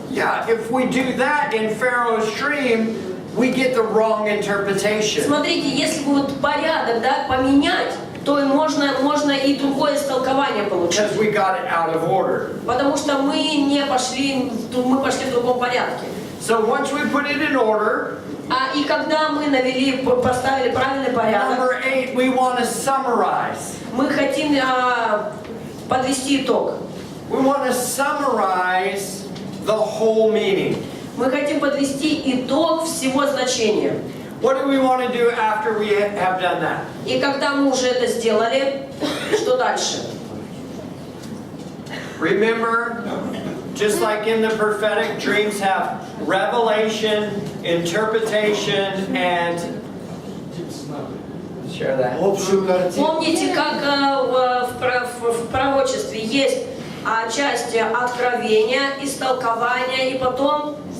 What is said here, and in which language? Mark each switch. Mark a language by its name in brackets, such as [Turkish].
[English] Yeah, if we do that in Pharaoh's dream, we get the wrong interpretation. [Russian] Смотрите, если бы вот порядок, да, поменять, то и можно и другое истолкование получить. [English] Because we got it out of order. [Russian] Потому что мы пошли в другом порядке. [English] So once we put it in order, [Russian] И когда мы поставили правильный порядок, [English] number 8, we want to summarize. [Russian] мы хотим подвести итог. [English] We want to summarize the whole meaning. [Russian] Мы хотим подвести итог всего значения. [English] What do we want to do after we have done that? [Russian] И когда мы уже это сделали, что дальше? [English] Remember, just like in the prophetic, dreams have revelation, interpretation, and share that. [Russian] Общую картину. Помните, как в пророчестве есть часть откровения, истолкования и потом